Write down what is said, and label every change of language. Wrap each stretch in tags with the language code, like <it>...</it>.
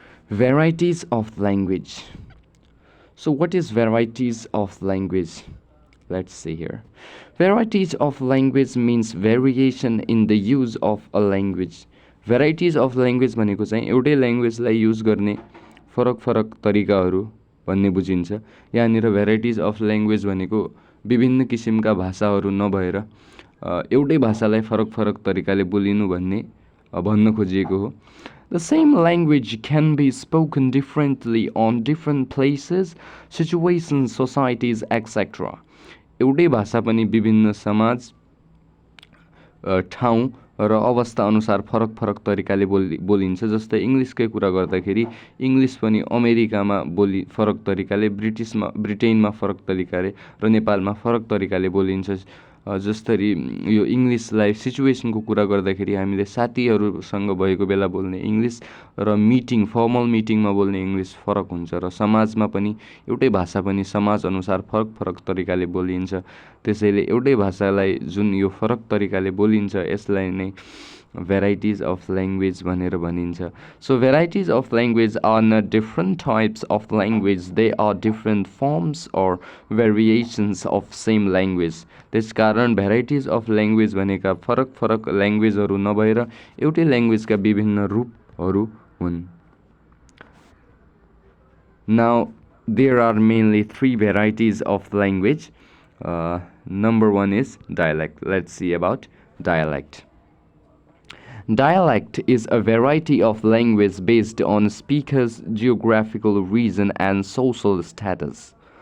<en>Varieties of language. So what is varieties of language? Let's see here. Varieties of language means variation in the use of a language.</en> <ne>Varieties of language भनेको चाहिँ एउटै ल्याङ्ग्वेजलाई use गर्ने फरक फरक तरिकाहरू भन्ने बुझिन्छ। यहाँनिर भेराइटिज अफ ल्याङ्ग्वेज भनेको विभिन्न किसिमका भाषाहरू नभएर एउटै भाषालाई फरक फरक तरिकाले बोलिनु भन्ने भन्न खोजिएको हो।</ne> <en>The same language can be spoken differently on different places, situations, societies, etc.</en> <ne>एउटै भाषा पनि विभिन्न समाज, ठाउँ र अवस्था अनुसार फरक फरक तरिकाले बोलिन्छ। जस्तै इङ्ग्लिसकै कुरा गर्दाखेरि इङ्ग्लिस पनि अमेरिकामा फरक तरिकाले, ब्रिटेनमा फरक तरिकाले र नेपालमा फरक तरिकाले बोलिन्छ। जसरी यो इङ्ग्लिसलाई सिचुएसनको कुरा गर्दाखेरि हामीले साथीहरूसँग भएको बेला बोल्ने इङ्ग्लिस र फर्मल मिटिङमा बोल्ने इङ्ग्लिस फरक हुन्छ। र समाजमा पनि एउटै भाषा पनि समाज अनुसार फरक फरक तरिकाले बोलिन्छ। त्यसैले एउटै भाषालाई जुन यो फरक तरिकाले बोलिन्छ यसलाई नै varieties of language भनेर भनिन्छ।</ne> <en>So varieties of language are not different types of language, they are different forms or variations of same language.</en> <ne>त्यसकारण varieties of language भनेका फरक फरक ल्याङ्ग्वेजहरू नभएर एउटै ल्याङ्ग्वेजका विभिन्न रूपहरू हुन्।</ne> <en>Now there are mainly three varieties of language. Number one is dialect. Let's see about dialect. Dialect is a variety of language based on speaker's geographical region and social status.</en>